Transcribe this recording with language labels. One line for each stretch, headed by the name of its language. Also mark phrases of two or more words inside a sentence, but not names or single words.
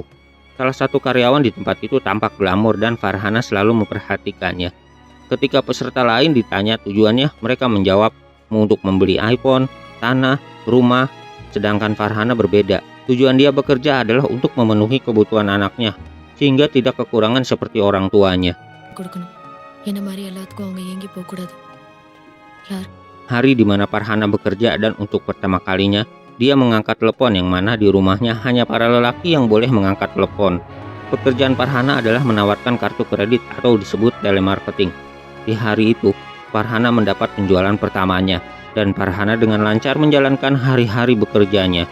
Indonesian: Salah satu karyawan di tempat itu tampak glamor dan Farhana selalu memperhatikannya. Ketika peserta lain ditanya tujuannya, mereka menjawab untuk membeli iPhone, tanah, rumah, sedangkan Farhana berbeda. Tujuan dia bekerja adalah untuk memenuhi kebutuhan anaknya, sehingga tidak kekurangan seperti orang tuanya.
Tamil: கொடுக்கணும் என்ன மாதிரி எல்லாத்துக்கும் அவங்க ஏங்கி போகக்கூடாது யார்
Indonesian: Hari di mana Farhana bekerja dan untuk pertama kalinya, dia mengangkat telepon yang mana di rumahnya hanya para lelaki yang boleh mengangkat telepon. Pekerjaan Farhana adalah menawarkan kartu kredit atau disebut telemarketing. Di hari itu, Farhana mendapat penjualan pertamanya, dan Farhana dengan lancar menjalankan hari-hari bekerjanya.